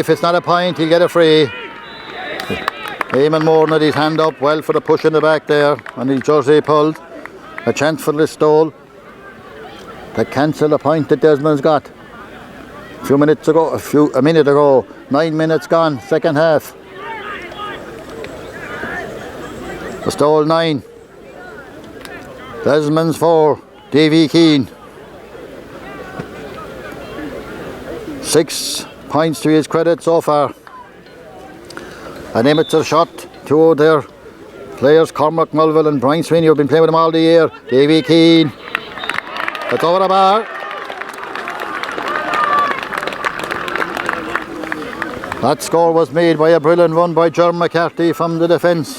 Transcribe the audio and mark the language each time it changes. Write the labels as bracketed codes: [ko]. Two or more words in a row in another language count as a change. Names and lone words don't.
[en] If it's not a point, he'll get a free. Eamon Moran had his hand up well for the push in the back there. And his Georgie pulled. A chance for Listowel to cancel the point that Desmond's got. A minute ago. 9 minutes gone. Second half. Listowel 9. Desmonds 4. Davy Keane. 6 points to his credit so far. And Emmets are shot. 2 of their players, Cormac Mulville and Brian Sweeney, who have been playing with him all the year. Davy Keane. It's over the bar. That score was made by a brilliant run by John McCarthy from the defence.